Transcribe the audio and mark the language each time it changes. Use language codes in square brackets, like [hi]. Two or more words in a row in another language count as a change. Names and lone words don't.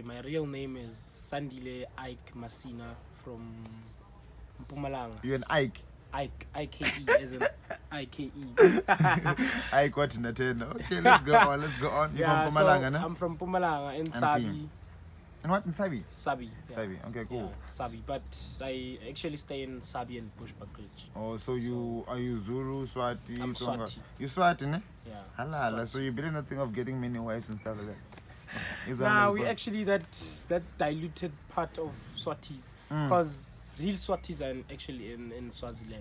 [en] My real name is Sandile Ike Masina from Mpumalanga. You an Ike? Ike, I-K-E, as in I-K-E. Ike what in the ten? Okay, let's go on. You're Yeah, from Mpumalanga, so I'm from Mpumalanga in Sabc. And what in Sabc? Sabc. Yeah. Sabc. Okay, cool. Yeah, Sabc, but I actually stay in Sabc and Bushbuckridge. Oh, so are you Zulu, Swati? I'm Tonga? Swati. You Swati, ne? Yeah. Halala. Swati. So you believe nothing of getting many wives and stuff like that? Is Nah, that we like actually that diluted part of Swatis, because real Swatis are actually in Swaziland.